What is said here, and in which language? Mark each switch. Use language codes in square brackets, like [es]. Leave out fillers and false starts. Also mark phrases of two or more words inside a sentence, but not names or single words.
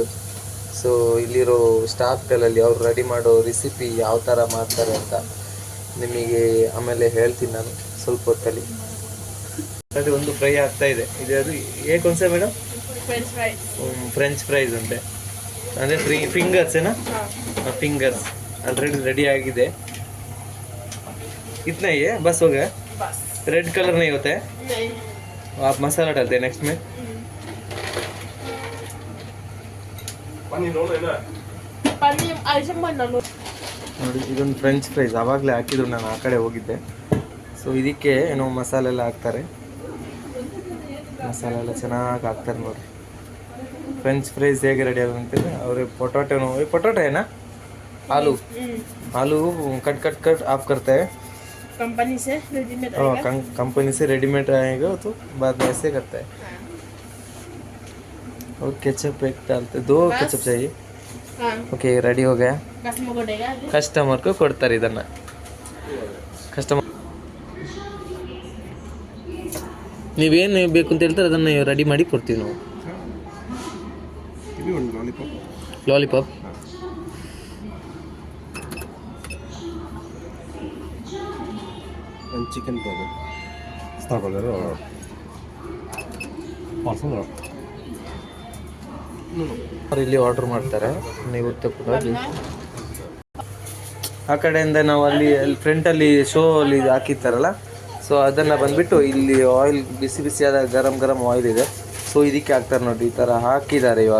[kn] ಸೊ ಇಲ್ಲಿರೋ ಸ್ಟಾಫ್ಗಳಲ್ಲಿ ಅವ್ರು ರೆಡಿ ಮಾಡೋ ರೆಸಿಪಿ ಯಾವ ಥರ ಮಾಡ್ತಾರೆ ಅಂತ ನಿಮಗೆ ಆಮೇಲೆ ಹೇಳ್ತೀನಿ ನಾನು ಸ್ವಲ್ಪ ಹೊತ್ತಲ್ಲಿ. ಅದೇ ಒಂದು ಫ್ರೈ ಆಗ್ತಾ ಇದೆ. ಇದು ಅದು ಏಕೊಂದ್ಸೆ ಮೇಡಮ್? [en] French fries [kn] ಅಂತೆ, ಅಂದರೆ ಫಿಂಗರ್ಸ್ ಏನಾ? [en] fingers already ready [kn] ಆಗಿದೆ. [hi] इतना ही है बस हो गया? रेड कलर नहीं होता है? आप मसाला डालते हैं नेक्स्ट में? [kn] ನೋಡಿ, ಇದೊಂದು [en] French fries [kn] ಆವಾಗಲೇ ಹಾಕಿದ್ರು, ನಾನು ಆ ಕಡೆ ಹೋಗಿದ್ದೆ. ಸೊ ಇದಕ್ಕೆ ಏನೋ ಮಸಾಲೆ ಎಲ್ಲ ಹಾಕ್ತಾರೆ, ಮಸಾಲೆ ಎಲ್ಲ ಚೆನ್ನಾಗಿ ಹಾಕ್ತಾರೆ ನೋಡಿ. [en] French fries [kn] ಹೇಗೆ ರೆಡಿ ಆಗುತ್ತಂತಂದರೆ, ಅವರು ಪೊಟಾಟೋ ಏನಾ, [hi] आलू कट आप करते हैं कंपनी से रेडीमेड आएगा। कंपनी से रेडीमेड आएगा तो बाद में ऐसे करता है। और केचप एक डालते, 2 केचप चाहिए। ओके, रेडी हो गया. कस्टमर को [kn] ಕೊಡ್ತಾರೆ ಇದನ್ನ. ಕಸ್ಟಮರ್ ನೀವೇನು ಬೇಕು ಅಂತ ಹೇಳ್ತಾರೆ ಅದನ್ನು ರೆಡಿ ಮಾಡಿ ಕೊಡ್ತೀವಿ ನಾವು. ಲಾಲಿಪಾಪ್ [en] चिकन burger. Star burger or parcel or? [kn] ಅವ್ರು ಇಲ್ಲಿ ಆರ್ಡರ್ ಮಾಡ್ತಾರೆ, ನೀವು ತಗೊಂಡೋಗಿ. ಆ ಕಡೆಯಿಂದ ನಾವು ಅಲ್ಲಿ ಫ್ರಂಟಲ್ಲಿ ಶೋ ಅಲ್ಲಿ ಹಾಕಿರ್ತಾರಲ್ಲ, ಸೊ ಅದನ್ನು ಬಂದುಬಿಟ್ಟು ಇಲ್ಲಿ ಆಯಿಲ್ ಬಿಸಿ ಬಿಸಿಯಾದ ಗರಂ ಆಯಿಲ್ ಇದೆ. ಸೊ ಇದಕ್ಕೆ ಹಾಕ್ತಾರೆ ನೋಡಿ, ಈ ಥರ ಹಾಕಿದ್ದಾರೆ ಇವಾಗ.